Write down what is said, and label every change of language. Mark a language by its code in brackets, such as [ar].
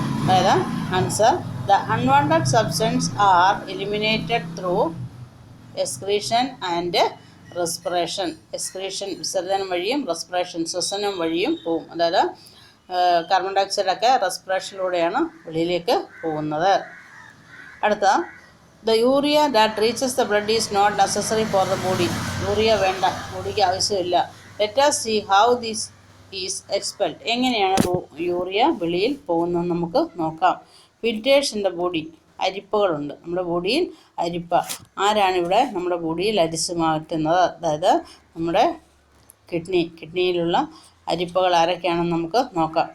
[en] അതായത് answer, the unwanted substance are eliminated through excretion and respiration. [ml] Excretion വിസർജനം വഴിയും respiration ശ്വസനം വഴിയും പോകും. അതായത് കാർബൺ ഡയോക്സൈഡൊക്കെ റെസ്പിറേഷനിലൂടെയാണ് വെളിയിലേക്ക് പോകുന്നത്. [en] അടുത്ത the urea that reaches the blood is not necessary for the body. [ml] Urea വേണ്ട, ബോഡിക്ക് ആവശ്യമില്ല. [en] Let us see how this is expelled. [ml] എങ്ങനെയാണ് യൂറിയ വെളിയിൽ പോകുന്നത് നമുക്ക് നോക്കാം. [en] Filters in the body. [ml] അരിപ്പകളുണ്ട് നമ്മുടെ ബോഡിയിൽ. അരിപ്പ ആരാണിവിടെ നമ്മുടെ ബോഡിയിൽ അരിച്ചു മാറ്റുന്നത്? അതായത് നമ്മുടെ കിഡ്നിയിലുള്ള അരിപ്പകൾ ആരൊക്കെയാണെന്ന് നമുക്ക് നോക്കാം.